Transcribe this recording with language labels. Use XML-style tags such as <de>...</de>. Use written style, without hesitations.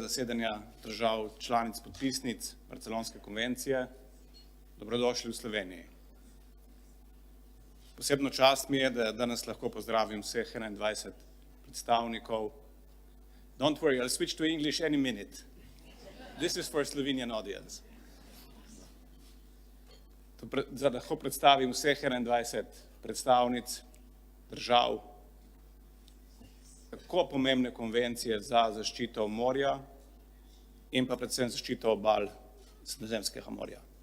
<sl>zasedanja držav članic podpisnic Barcelonske konvencije. Dobrodošli v Sloveniji. Posebno čast mi je, da danes lahko pozdravim vseh 21 predstavnikov.</sl> <en>Don't worry, I'll switch to English any minute. This is for Slovenian audience.</en> <sl>Da lahko predstavim vseh 21 predstavnic držav, tako pomembne konvencije za zaščito morja in pa predvsem zaščito obal Sredozemskega morja.</sl>